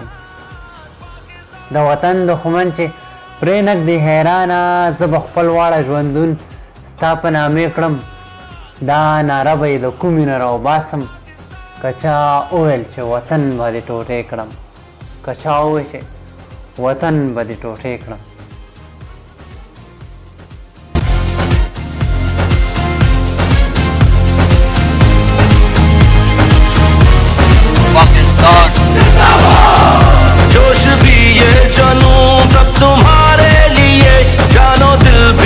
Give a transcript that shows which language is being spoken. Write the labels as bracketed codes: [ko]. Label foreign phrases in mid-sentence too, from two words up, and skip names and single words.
[ps] د وطن دښمن چې پرې نږدې حیرانه، زه به خپل واړه ژوندون ستا په نامې کړم. دا ناره به یې د کومې نه راوباسم که چا وویل چې وطن به دې ټوټې کړم. که چا ووایي چې وطن به دې ټوټې کړم. [ur] جوش بھی یہ جنوں سب تمہارے لیے، جان و دل بھی